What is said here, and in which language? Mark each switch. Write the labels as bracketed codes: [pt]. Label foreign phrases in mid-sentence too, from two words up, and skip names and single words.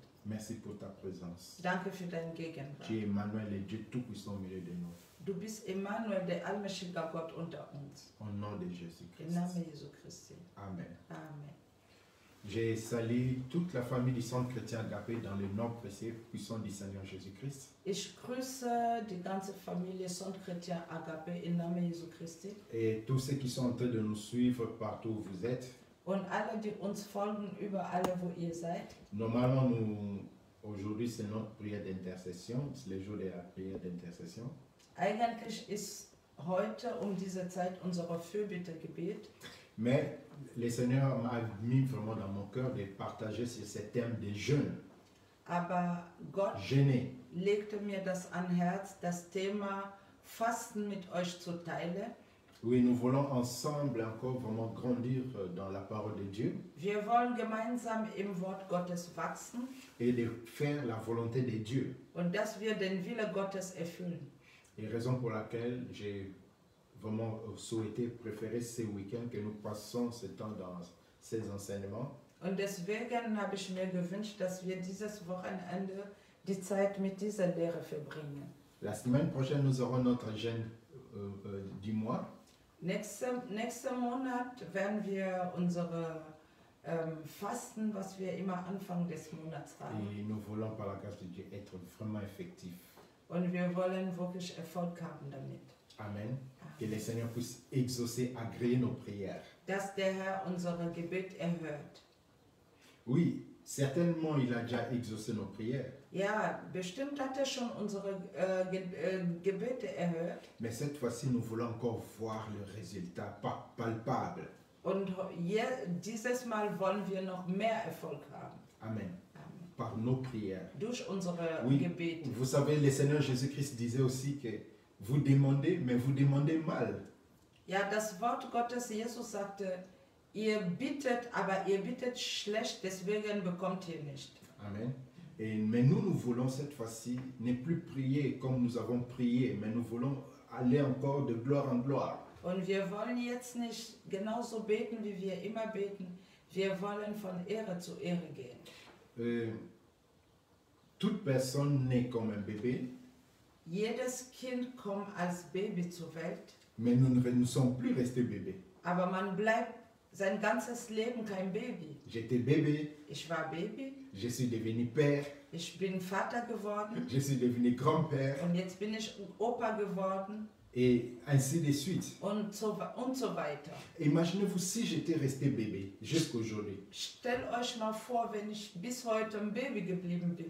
[fr] Merci pour ta présence. [de] Danke für deine Gegenwart. [fr] Tu es Emmanuel, le Dieu Tout-Puissant au milieu de nous. [de] Du bist Emmanuel, der allmächtige Gott unter uns. [fr] Au nom de [de] Im [fr] Jésus-Christ. [de] Namen Jesu Christi. [fr] Amen. [de] Amen. [fr] J'ai salué toute la famille du Centre chrétien Agapé dans le nom précieux puissant du Seigneur Jésus-Christ. [de] Ich grüße die ganze Familie Sondchrétien Agape im Namen Jesu Christi [fr] Et tous ceux qui sont en train de nous suivre partout où vous êtes. [de] und alle, die uns folgen, überall, wo ihr seid. [fr] Normalement, aujourd'hui, c'est notre prière d'intercession. C'est le jour de la prière d'intercession. [de] Eigentlich ist heute um diese Zeit unsere Fürbittegebet. [fr] Mais le Seigneur m'a mis vraiment dans mon cœur de partager sur ce thème des jeûnes. [de] Aber Gott [fr] Jeûner. [de] legte mir das an Herz, das Thema Fasten mit euch zu teilen. [fr] Oui, nous voulons ensemble encore vraiment grandir dans la parole de Dieu [de] Wir wollen gemeinsam im Wort Gottes wachsen [fr] et de faire la volonté de Dieu. [de] und dass wir den Wille Gottes erfüllen. [fr] Et raison pour laquelle j'ai vraiment souhaité préférer ce week-end que nous passons ce temps dans ces enseignements. [de] Und deswegen habe ich mir gewünscht, dass wir dieses Wochenende die Zeit mit dieser Lehre verbringen. [fr] La semaine prochaine, nous aurons notre jeûne du mois. [de] Nächsten Monat werden wir unsere Fasten, was wir immer Anfang des Monats haben. [fr] Et nous voulons par la grâce de Dieu être vraiment effectifs. [de] Und wir wollen wirklich Erfolg haben damit. [fr] Amen. Que le Seigneur puisse exaucer, agréer nos prières. [de] Dass der Herr unsere Gebet erhört. [fr] Oui, certainement il a déjà exaucé nos prières. [de] Ja, bestimmt hat er schon unsere Gebete erhört. [fr] Mais cette fois-ci, nous voulons encore voir le résultat palpable. [de] Und dieses Mal wollen wir noch mehr Erfolg haben. [fr] Amen. Par nos prières. [de] Durch unsere [fr] Oui, [de] Gebete. [fr] vous savez, le Seigneur Jésus-Christ disait aussi que vous demandez, mais vous demandez mal. [de] Ja, das Wort Gottes, Jesus sagte, ihr bittet, aber ihr bittet schlecht, deswegen bekommt ihr nicht. [fr] Amen. Mais nous voulons cette fois-ci ne plus prier comme nous avons prié, mais nous voulons aller encore de gloire en gloire. [de] Und wir wollen jetzt nicht genauso beten, wie wir immer beten. Wir wollen von Ehre zu Ehre gehen. [fr] Toute personne naît comme un bébé. [de] Jedes Kind kommt als Baby zur Welt. [fr] Mais nous ne sommes plus restés bébés. [de] Aber man bleibt sein ganzes Leben kein Baby. [fr] J'étais bébé. [de] Ich war Baby. [fr] Je suis devenu père. [de] Ich bin Vater geworden. [fr] Je suis devenu grand-père. [de] Und jetzt bin ich Opa geworden. [fr] Et ainsi de suite. [de] Und so weiter. [fr] Imaginez-vous si j'étais resté bébé jusqu'aujourd'hui. [de] Stellt euch mal vor, wenn ich bis heute ein Baby geblieben bin.